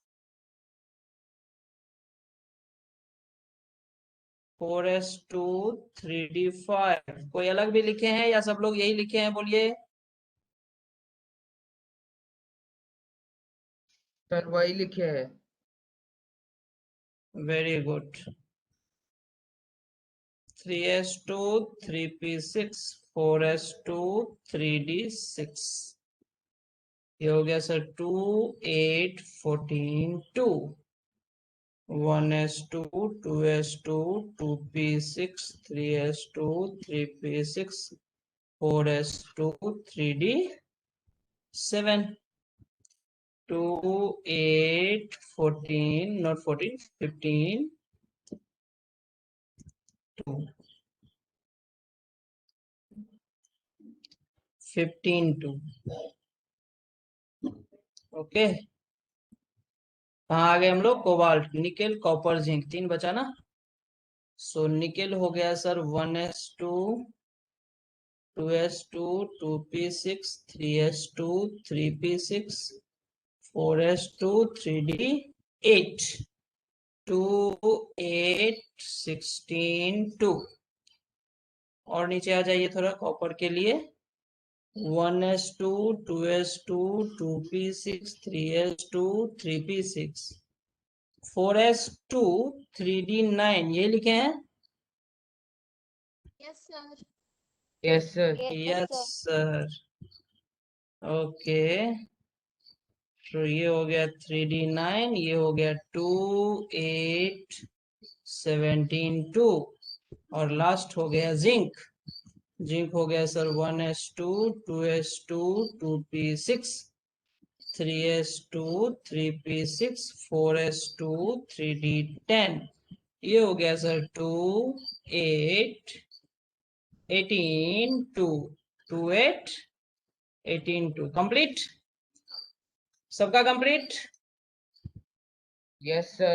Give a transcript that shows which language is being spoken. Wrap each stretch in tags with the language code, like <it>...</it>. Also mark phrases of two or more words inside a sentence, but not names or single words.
<hi>4s2 3d5 कोई अलग भी लिखे हैं या सब लोग यही लिखे हैं? बोलिए। सर वही लिखे है।</hi> <en>very good.</en> <hi>3s2 3p6 4s2 3d6 ये हो गया सर 2 8 14 2 1s2 2s2 2p6 3s2 3p6 4s2 3d7 2 8 14 not 14 15 2 15 2 ओके। कहाँ आ गए हम लोग? कोबाल्ट, निकेल, कॉपर, जिंक, 3 बचा ना। सो निकेल हो गया सर 1s2 2s2 2p6 3s2 3p6 4s2 3d8 2 8 16 2 और नीचे आ जाइए थोड़ा कॉपर के लिए 1s2 2s2 2p6 3s2 3p6 4s2 3d9 ये लिखे हैं?</hi> <en>Yes, sir. Yes, sir. Yes, यस sir. सर।</en> <hi>ओके, तो ये हो गया 3d9, ये हो गया 2 8 17 2 और लास्ट हो गया जिंक। जिंक हो गया सर 1s2 2s2 2p6 3s2 3p6 4s2 3d10 ये हो गया सर 2 8 18 2 2 8 18 2 कंप्लीट। सबका कंप्लीट?</hi> <en>Yes, sir.</en>